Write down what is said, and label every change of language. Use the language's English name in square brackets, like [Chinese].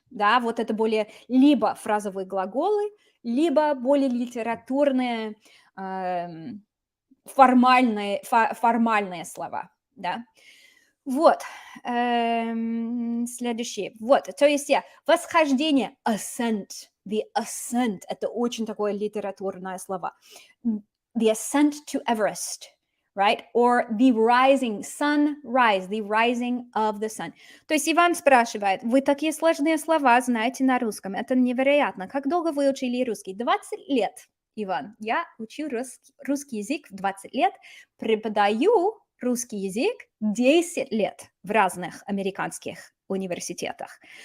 [Russian] Да, вот это более либо фразовые глаголы, либо более литературные, формальные слова. Да. Вот, следующий. Вот, то есть восхождение, [English] ascent, the ascent, [Russian] это очень такое литературное слово. [English] The ascent to Everest, right? Or the rising, sunrise, the rising of the sun. [Russian] То есть Иван спрашивает, вы такие сложные слова знаете на русском, это невероятно. Как долго вы учили русский? 20 лет, Иван. Я учу русский язык в 20 лет, преподаю русский язык 10 лет в разных американских университетах.